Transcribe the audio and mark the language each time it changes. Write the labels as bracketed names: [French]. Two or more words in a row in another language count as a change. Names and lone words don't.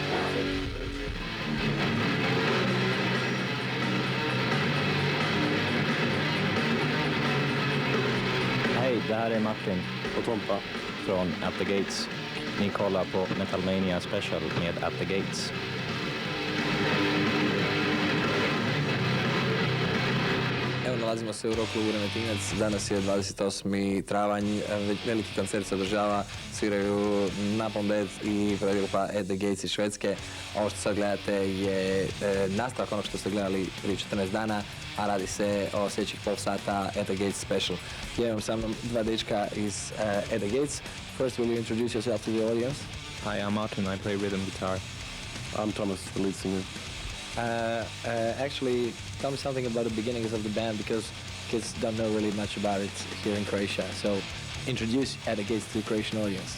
[Swedish] Hej, det här är Martin och Tompa från At the Gates. Ni kollar på Metalmania Special med At the Gates. [Croatian] Evo, nalazimo se u rock-klubu Remetinec, danas je 28. travanj, veliki koncert se održava, sviraju Napalm i grupa At the Gates iz Švedske. Ovo što sad gledate je nastavak onog što ste gledali prije 14 dana, a radi se o sljedećih pol sata At the Gates Special. Ja imam sa mnom dva dečka iz At the Gates. [English] First, will you introduce yourself to the audience? Hi, I'm Martin, I play rhythm guitar. I'm Thomas, the lead singer. Actually, tell me something about the beginnings of the band, because kids don't know really much about it here in Croatia. So, introduce At the Gates to the Croatian audience.